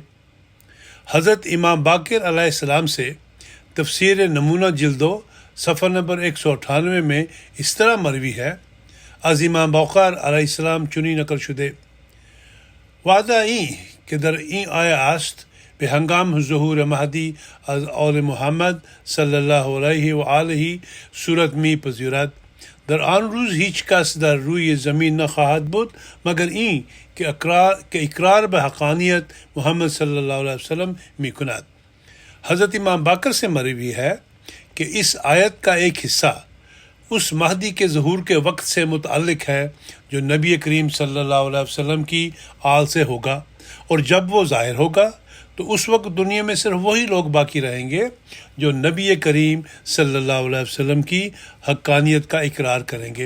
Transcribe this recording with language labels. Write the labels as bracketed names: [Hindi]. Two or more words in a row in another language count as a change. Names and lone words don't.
[Urdu] حضرت امام باقر علیہ السلام سے تفسیر نمونہ جلد 2 صفحہ نمبر 198 میں اس طرح مروی ہے: [Persian] از امام باقر [Arabic] علیہ السلام [Persian] چنی نقل شده وعده این که در این آیه است به هنگام ظهور مهدی از آل محمد [Arabic] صلی الله علیه و آله [Persian] صورت می پذیرد. در آن روز هیچ کس در روی زمین نخواهد بود مگر این که اقرار به حقانیت محمد [Arabic] صلی اللہ علیہ وسلم [Persian] می کند۔ [Urdu] حضرت امام باقر سے مروی ہے کہ اس آیت کا ایک حصہ اس مہدی کے ظہور کے وقت سے متعلق ہے جو نبی کریم [Arabic] صلی اللہ علیہ وسلم [Urdu] کی آل سے ہوگا، اور جب وہ ظاہر ہوگا تو اس وقت دنیا میں صرف وہی لوگ باقی رہیں گے جو نبی کریم [Arabic] صلی اللہ علیہ وسلم [Urdu] کی حقانیت کا اقرار کریں گے۔